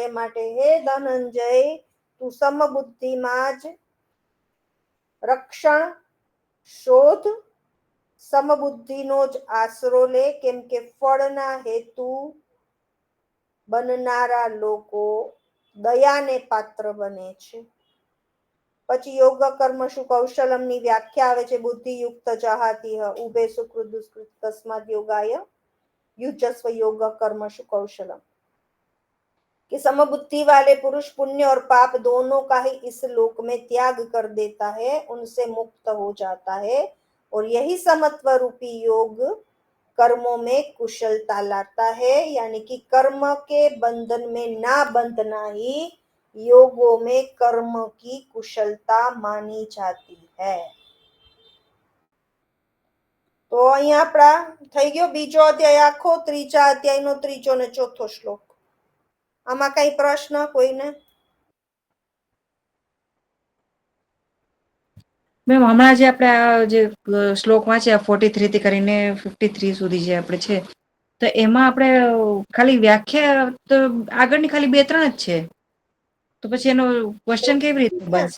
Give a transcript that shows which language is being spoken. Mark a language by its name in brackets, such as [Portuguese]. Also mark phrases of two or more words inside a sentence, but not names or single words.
[Gujarati] માટે હે ધનંજય, તું સમબુદ્ધિમાં જ રક્ષણ શોધ, સમબુદ્ધિનો જ આશરો લે, કેમ કે ફળના હેતુ બનનારા લોકો દયાને પાત્ર બને છે. પછી [Sanskrit] યોગ કર્મ શું કૌશલમ [Gujarati] ની વ્યાખ્યા આવે છે. [Sanskrit] બુદ્ધિયુક્ત જહાતી ઉભે સુકૃત દુષ્કૃત તસ્માદ યોગાય युजस्व योग कर्म शु कौशलम, [Hindi] कि समबुद्धि वाले पुरुष पुण्य और पाप दोनों का ही इस लोक में त्याग कर देता है, उनसे मुक्त हो जाता है, और यही समत्व रूपी योग कर्मों में कुशलता लाता है, यानी कि कर्म के बंधन में ना बंधना ही योगों में कर्म की कुशलता मानी जाती है. [Gujarati] તો અહીંયા આપણા થઈ ગયો બીજો અધ્યાય આખો, ત્રીજા અધ્યાયનો ત્રીજો ને ચોથો શ્લોક. આમાં કઈ પ્રશ્ન કોઈને? મેમ હમણાં જે આપણે આ જે શ્લોક વાંચ્યા 43 થી કરીને 53 સુધી જે આપણે છે, તો એમાં આપણે ખાલી વ્યાખ્યા તો આગળની ખાલી 2-3 જ છે, તો પછી એનો ક્વેશ્ચન કેવી રીતે બનશે?